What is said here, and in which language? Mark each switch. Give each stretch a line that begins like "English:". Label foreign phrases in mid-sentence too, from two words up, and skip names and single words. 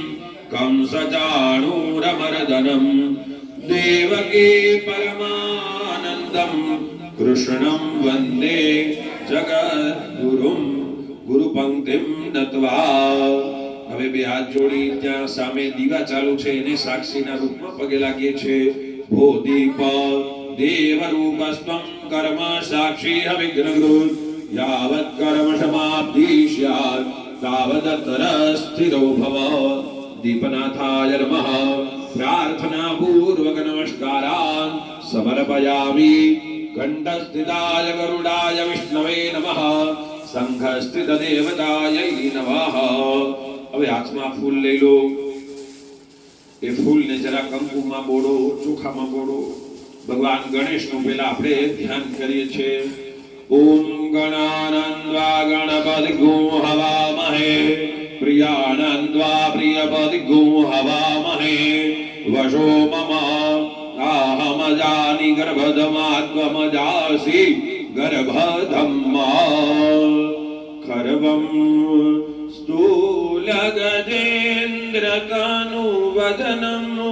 Sanskrit: कंसचाणूरमर्दनं देवकी परमानन्दं कृष्णं वन्दे जगद्गुरुं गुरुपंक्तिं नत्वा
Gujarati: હવે બે હાથ જોડી ત્યાં સામે દીવા ચાલુ છે એને સાક્ષીના રૂપમાં પગે લાગીએ છે
Sanskrit: ભો દીપ દેવરૂપસ્ત્વં કર્મ સાક્ષી વિઘ્નગૃહ યાવત કર્મ સમાપ્તિ સ્યાત્ તાવદતર સ્થિરો ભવ दीपनाथाय नमः प्रार्थना पूर्वक नमस्कारान् समर्पयामि कंठस्थिताय गरुडाय विष्णवे नमः संघस्थित देवतायै नमः
Gujarati: હવે હાથમાં ફૂલ લઈ લો એ ફૂલને જરા કંકુમાં બોળો ચોખામાં બોળો ભગવાન ગણેશનું પહેલા આપણે ધ્યાન કરીએ છીએ
Sanskrit: ઓમ ગણાનંદ્વા ગણપતિગો હવામહે प्रियानन्द्वा प्रियपदिगो हवामहे वशो मम आहमजानि गर्भधमात्मजासि गर्भधम्मा खर्वं स्थूलगजेन्द्रतनु वदनं